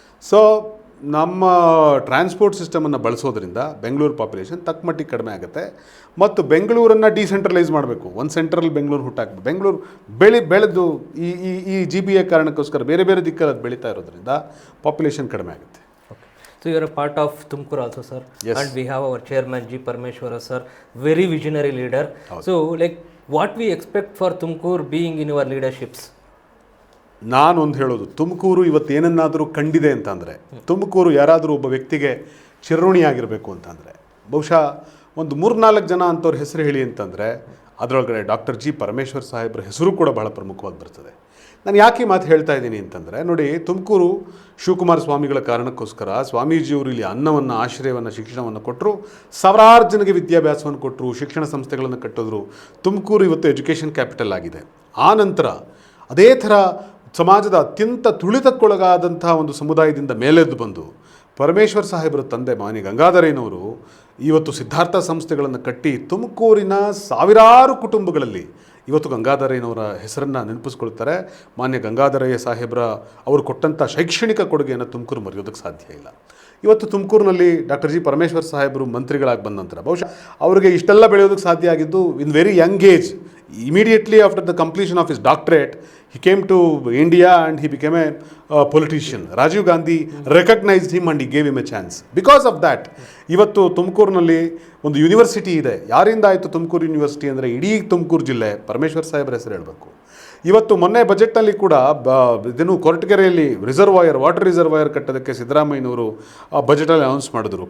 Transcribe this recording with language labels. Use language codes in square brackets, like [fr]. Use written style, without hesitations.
[kn] So ನಮ್ಮ transport ಸಿಸ್ಟಮನ್ನು ಬಳಸೋದ್ರಿಂದ Bengaluru population ತಕ್ಕಮಟ್ಟಿಗೆ ಕಡಿಮೆ ಆಗುತ್ತೆ. ಮತ್ತು ಬೆಂಗಳೂರನ್ನು ಡಿಸೆಂಟ್ರಲೈಸ್ ಮಾಡಬೇಕು. ಒಂದು ಸೆಂಟ್ರಲ್ಲಿ ಬೆಂಗಳೂರು ಹುಟ್ಟಾಕಬೇಕು. ಬೆಂಗಳೂರು ಬೆಳೆದು ಈ GBA ಕಾರಣಕ್ಕೋಸ್ಕರ ಬೇರೆ ಬೇರೆ ದಿಕ್ಕಲ್ಲಿ ಅದು ಬೆಳೀತಾ ಇರೋದ್ರಿಂದ ಪಾಪ್ಯುಲೇಷನ್ ಕಡಿಮೆ ಆಗುತ್ತೆ. [en] So you are a part of Tumkur also, sir. Yes. And we have our chairman G. Parmeshwara, sir, very visionary leader. So like what we expect for Tumkur being in your leaderships? [kn] ನಾನೊಂದು ಹೇಳೋದು, ತುಮಕೂರು ಇವತ್ತು ಏನನ್ನಾದರೂ ಕಂಡಿದೆ ಅಂತಂದರೆ, ತುಮಕೂರು ಯಾರಾದರೂ ಒಬ್ಬ ವ್ಯಕ್ತಿಗೆ ಚಿರಋಣಿಯಾಗಿರಬೇಕು ಅಂತಂದರೆ ಬಹುಶಃ ಒಂದು 3-4 ಜನ ಅಂಥವ್ರ ಹೆಸರು ಹೇಳಿ ಅಂತಂದರೆ ಅದರೊಳಗಡೆ ಡಾಕ್ಟರ್ G. ಪರಮೇಶ್ವರ್ ಸಾಹೇಬ್ರ ಹೆಸರು ಕೂಡ ಬಹಳ ಪ್ರಮುಖವಾಗಿ ಬರ್ತದೆ. ನಾನು ಯಾಕೆ ಈ ಮಾತು ಹೇಳ್ತಾ ಇದ್ದೀನಿ ಅಂತಂದರೆ, ನೋಡಿ, ತುಮಕೂರು ಶಿವಕುಮಾರ ಸ್ವಾಮಿಗಳ ಕಾರಣಕ್ಕೋಸ್ಕರ ಸ್ವಾಮೀಜಿಯವರು ಇಲ್ಲಿ ಅನ್ನವನ್ನು, ಆಶ್ರಯವನ್ನು, ಶಿಕ್ಷಣವನ್ನು ಕೊಟ್ಟರು. ಸಾವಿರಾರು ಜನಗೆ ವಿದ್ಯಾಭ್ಯಾಸವನ್ನು ಕೊಟ್ಟರು, ಶಿಕ್ಷಣ ಸಂಸ್ಥೆಗಳನ್ನು ಕಟ್ಟಿದ್ರು. ತುಮಕೂರು ಇವತ್ತು ಎಜುಕೇಷನ್ ಕ್ಯಾಪಿಟಲ್ ಆಗಿದೆ. ಆ ನಂತರ ಅದೇ ಥರ ಸಮಾಜದ ಅತ್ಯಂತ ತುಳಿತಕ್ಕೊಳಗಾದಂಥ ಒಂದು ಸಮುದಾಯದಿಂದ ಮೇಲೆದ್ದು ಬಂದು ಪರಮೇಶ್ವರ್ ಸಾಹೇಬರ ತಂದೆ ಮಾನ್ಯ ಗಂಗಾಧರಯ್ಯನವರು ಇವತ್ತು ಸಿದ್ಧಾರ್ಥ ಸಂಸ್ಥೆಗಳನ್ನು ಕಟ್ಟಿ ತುಮಕೂರಿನ ಸಾವಿರಾರು ಕುಟುಂಬಗಳಲ್ಲಿ ಇವತ್ತು ಗಂಗಾಧರಯ್ಯನವರ ಹೆಸರನ್ನು ನೆನಪಿಸ್ಕೊಳ್ತಾರೆ. ಮಾನ್ಯ ಗಂಗಾಧರಯ್ಯ ಸಾಹೇಬ್ರ ಅವರು ಕೊಟ್ಟಂಥ ಶೈಕ್ಷಣಿಕ ಕೊಡುಗೆಯನ್ನು ತುಮಕೂರು ಮರೆಯೋದಕ್ಕೆ ಸಾಧ್ಯ ಇಲ್ಲ. ಇವತ್ತು ತುಮಕೂರಿನಲ್ಲಿ ಡಾಕ್ಟರ್ G. ಪರಮೇಶ್ವರ್ ಸಾಹೇಬರು ಮಂತ್ರಿಗಳಾಗಿ ಬಂದ ನಂತರ ಬಹುಶಃ ಅವರಿಗೆ ಇಷ್ಟೆಲ್ಲ ಬೆಳೆಯೋದಕ್ಕೆ ಸಾಧ್ಯ ಆಗಿದ್ದು [en] In very young age. Immediately after the completion of his doctorate, he came to India and he became a politician. Rajiv Gandhi recognized him and he gave him a chance. Because of that, [kn] ಇವತ್ತು ತುಮಕೂರಿನಲ್ಲಿ ಒಂದು university ಇದೆ. ಯಾರಿಂದ ಆಯಿತು Tumakuru university ಅಂದರೆ ಇಡೀ ತುಮಕೂರು ಜಿಲ್ಲೆ ಪರಮೇಶ್ವರ್ ಸಾಹೇಬ್ರ ಹೆಸರು ಹೇಳಬೇಕು. ಇವತ್ತು ಮೊನ್ನೆ ಬಜೆಟ್ನಲ್ಲಿ ಕೂಡ ಇದನ್ನು ಕೊರಟಗೆರೆಯಲ್ಲಿ ವಾಟರ್ ರಿಸರ್ವಾಯರ್ ಕಟ್ಟೋದಕ್ಕೆ ಸಿದ್ದರಾಮಯ್ಯನವರು ಬಜೆಟಲ್ಲಿ ಅನೌನ್ಸ್ ಮಾಡಿದ್ರು.